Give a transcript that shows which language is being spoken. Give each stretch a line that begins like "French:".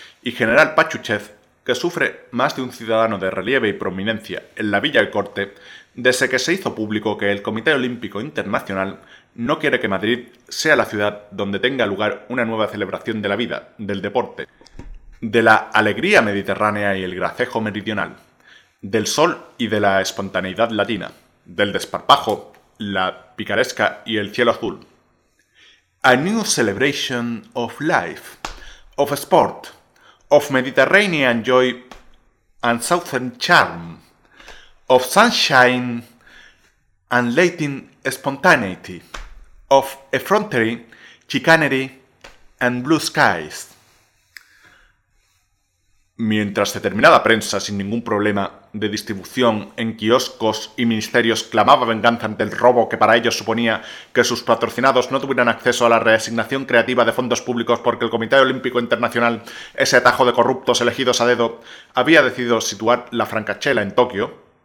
Spanish: y general pachuchez que sufre más de un ciudadano de relieve y prominencia en la Villa y Corte desde que se hizo público que el Comité Olímpico Internacional no quiere que Madrid sea la ciudad donde tenga lugar una nueva celebración de la vida, del deporte, de la alegría mediterránea y el gracejo meridional, del sol y de la espontaneidad latina, del desparpajo, la picaresca y el cielo azul.
English: A new celebration of life, of sport, of Mediterranean joy and southern charm, of sunshine and Latin spontaneity, of effrontery, chicanery and blue skies.
Spanish: Mientras determinada prensa sin ningún problema de distribución en kioscos y ministerios clamaba venganza ante el robo que para ellos suponía que sus patrocinados no tuvieran acceso a la reasignación creativa de fondos públicos porque el Comité Olímpico Internacional, ese atajo de corruptos elegidos a dedo, había decidido situar la francachela en Tokio.